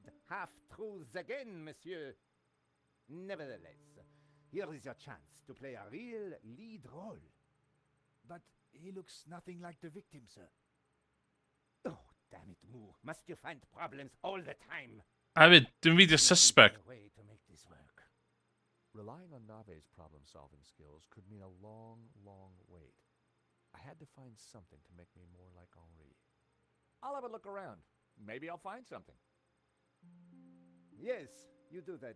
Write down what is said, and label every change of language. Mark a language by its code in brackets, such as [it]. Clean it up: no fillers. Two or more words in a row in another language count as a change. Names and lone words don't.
[en] Half-truths again, monsieur. Nevertheless, here is your chance to play a real lead role. But he looks nothing like the victim, sir. Oh, damn it, Moo. Must you find problems all the time? hefyd, dwi'n fideo suspect. A way to make this work. Relying on Nave's problem-solving skills could mean a long, long wait. I had to find something to make me more like Henri. I'll have a look around. Maybe I'll find something. Yes, you do that.